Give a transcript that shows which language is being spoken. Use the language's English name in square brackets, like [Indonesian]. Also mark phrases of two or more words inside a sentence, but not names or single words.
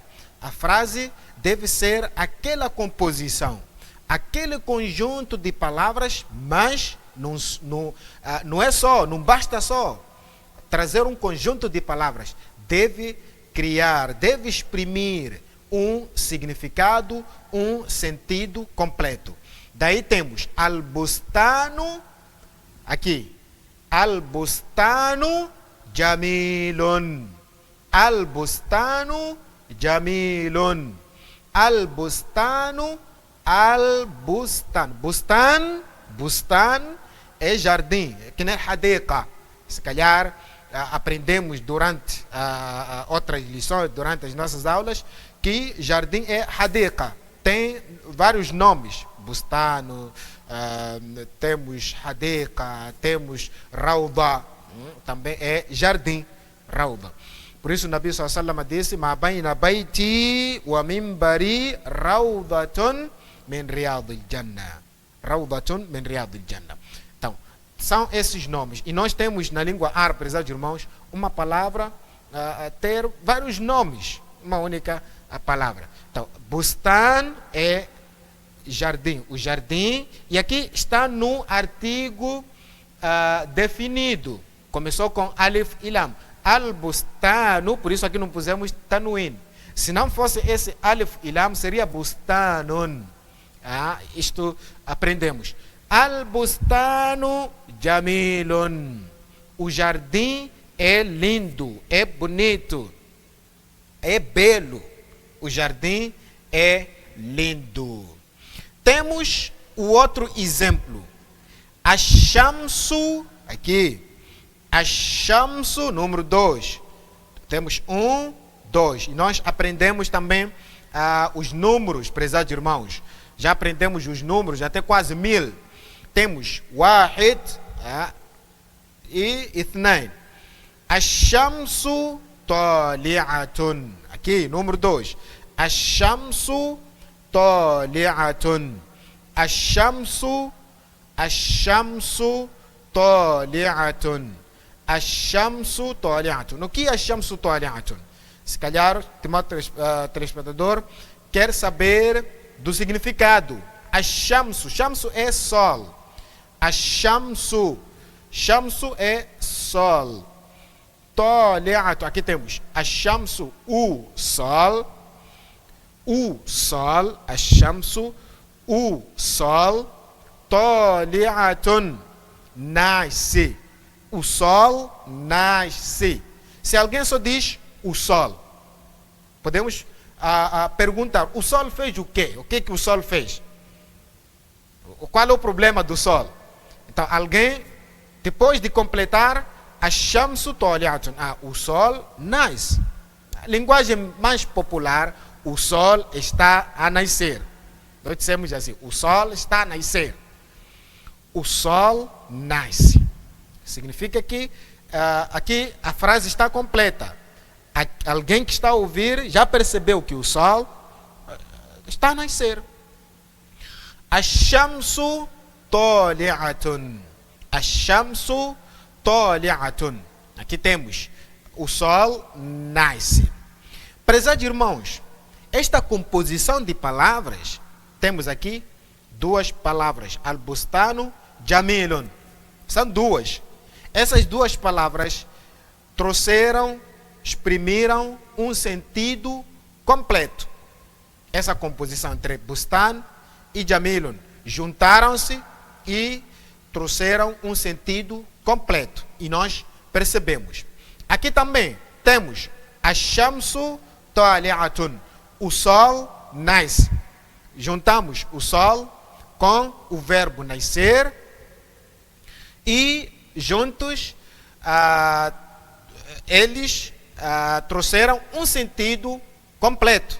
[Portuguese] A frase deve ser aquela composição, aquele conjunto de palavras, mas não basta só trazer um conjunto de palavras. Deve exprimir um significado, um sentido completo. Daí temos [Arabic] al-bustanu, aqui, البستان جميل البستان جميل البستان البستان. [Portuguese] Bustan é jardim, que nem hadiqa. Se calhar aprendemos durante outras lições, durante as nossas aulas, que jardim é hadiqa. Tem vários nomes. Bustano, temos hadiqa, temos rauda, também é jardim, rauda. Por isso o [Arabic] النبي صلى الله عليه وسلم disse: "ما بين بيتي و منبري روضة من رياض الجنة." روضة من رياض الجنة. [Portuguese] Então, são esses nomes. E nós temos na língua árabe, prezados irmãos, uma palavra ter vários nomes, uma única palavra. Então, bustan é jardim, o jardim, e aqui está no artigo definido. Começou com alif e lam. Al-bustanu, por isso aqui não pusemos tanuin. Se não fosse esse alif e lam, seria bustanun. Isto aprendemos. [Arabic] البستان جميل. [Portuguese] O jardim é lindo, é bonito, é belo. O jardim é lindo. Temos o outro exemplo. [Arabic] Ash-shamsu, aqui. Ash-shamsu, [Portuguese] número 2. Temos 1, 2. E nós aprendemos também os números, prezados irmãos. Já aprendemos os números, até quase 1000. Temos wahid e ithnain. [Arabic] الشمس طالعة. [Portuguese] Aqui, número 2. [Arabic] الشمس طالعة. الشمس طالعة. الشمس طالعة. [Portuguese] O que é [Arabic] الشمس طالعة? [Portuguese] Se calhar, o telespectador quer saber do significado. Ash-shamsu. Shamsu é sol. Ash-shamsu. Shamsu é sol. Tali'atun. Aqui temos ash-shamsu, o sol. O sol. Ash-shamsu, o sol. Tali'atun. Nasce. O sol nasce. Se alguém só diz o sol, podemos perguntar: o sol fez o quê? O que o sol fez? Qual é o problema do sol? Então, alguém, depois de completar, [Arabic] الشمس طالعة. [Portuguese] O sol nasce. Linguagem mais popular: o sol está a nascer. Nós dissemos assim: o sol está a nascer. O sol nasce. Significa que aqui a frase está completa. Alguém que está a ouvir já percebeu que o sol está a nascer. [Arabic] الشمس طالعة. الشمس طالعة. [Portuguese] Aqui temos o sol nasce. Prezados irmãos, esta composição de palavras, temos aqui duas palavras, [Arabic] البستان جميل. [Portuguese] São duas. Essas duas palavras trouxeram, exprimiram um sentido completo. Essa composição entre bustan e jamilun juntaram-se e trouxeram um sentido completo. E nós percebemos. Aqui também temos [Arabic] الشمس طالعة. [Portuguese] O sol nasce. Juntamos o sol com o verbo nascer e juntos eles trouxeram um sentido completo.